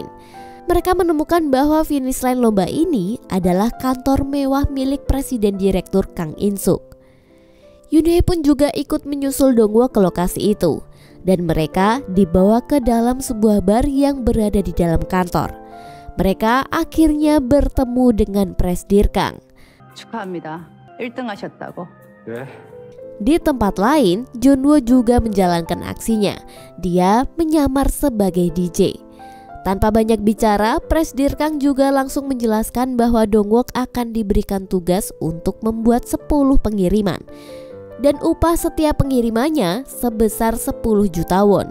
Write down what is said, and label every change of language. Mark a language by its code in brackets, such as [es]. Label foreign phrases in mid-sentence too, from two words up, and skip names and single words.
[id] Mereka menemukan bahwa [en] finish line [id] lomba ini adalah kantor mewah milik Presiden Direktur Kang In-suk. Yoonhae pun juga ikut menyusul Dongwook ke lokasi itu, dan mereka dibawa ke dalam sebuah bar yang berada di dalam kantor. Mereka akhirnya bertemu dengan Presdir Kang. [ko] 축하합니다. 1등 하셨다고. 왜? [id] Di tempat lain, Junwoo juga menjalankan aksinya. Dia menyamar sebagai DJ. Tanpa banyak bicara, Presdir Kang juga langsung menjelaskan bahwa Dongwook akan diberikan tugas untuk membuat 10 pengiriman. Dan upah setiap pengirimannya sebesar 10 juta won.